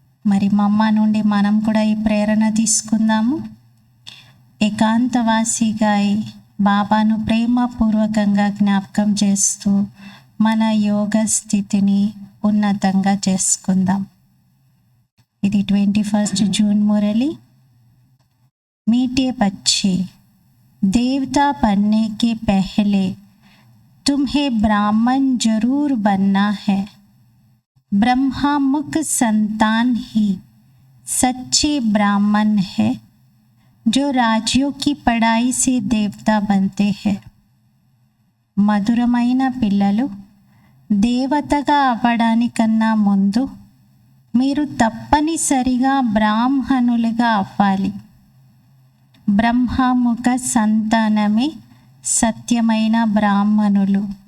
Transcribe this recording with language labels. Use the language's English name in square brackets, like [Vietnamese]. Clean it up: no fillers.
[Telugu] మరి మా అమ్మ నుండి మనం కూడా ఈ ప్రేరణ తీసుకుందాము. ఏకాంతవాసిగా బాబాను ప్రేమపూర్వకంగా జ్ఞాపకం చేస్తూ మన యోగ స్థితిని ఉన్నతంగా చేసుకుందాం. ఇది 21 జూన్ మురళి. [Hindi] मीठे बच्चे, देवता बनने के पहले तुम्हें ब्राह्मण जरूर बनना है. ब्रह्मा मुख संतान ही सच्चे ब्राह्मण है, जो राज्यों की पढ़ाई से देवता बनते हैं. [Telugu] మధురమైన పిల్లలు, దేవతగా అవ్వడానికన్నా ముందు మీరు తప్పనిసరిగా బ్రాహ్మణులుగా అవ్వాలి. బ్రహ్మముఖ సంతానమే సత్యమైన బ్రాహ్మణులు.